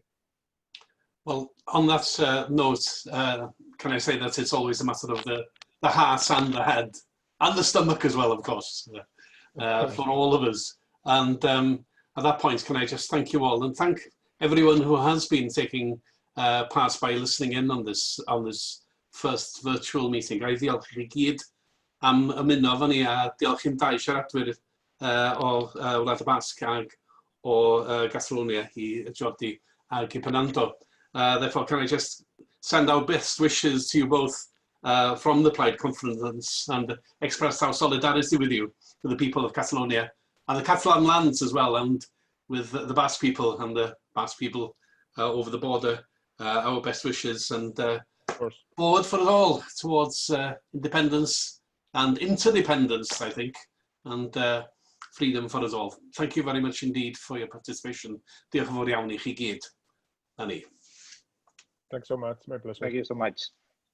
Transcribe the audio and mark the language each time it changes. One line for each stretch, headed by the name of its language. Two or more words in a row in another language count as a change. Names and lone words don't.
English: Well, on that note, can I say that it's always a matter of the heart and the head, and the stomach as well, of course, for all of us. And at that point, can I just thank you all and thank everyone who has been taking part by listening in on this first virtual meeting.
Welsh: Ga'i ddiolch i chi gyd am ymuno efo ni, a diolch i'n dau siaradwyr o Wlad y Basg ag o Catalunya, i Jordi ag i Pernando.
English: Therefore, can I just send our best wishes to you both from the Plaid Conference and express our solidarity with you, with the people of Catalonia and the Catalan lands as well, and with the Basque people and the Basque people over the border. Our best wishes, and forward for it all towards independence and interdependence, I think, and freedom for us all. Thank you very much indeed for your participation.
Welsh: Diolch yn fawr iawn i chi gyd. Na ni.
English: Thanks so much. My pleasure. Thank you so much.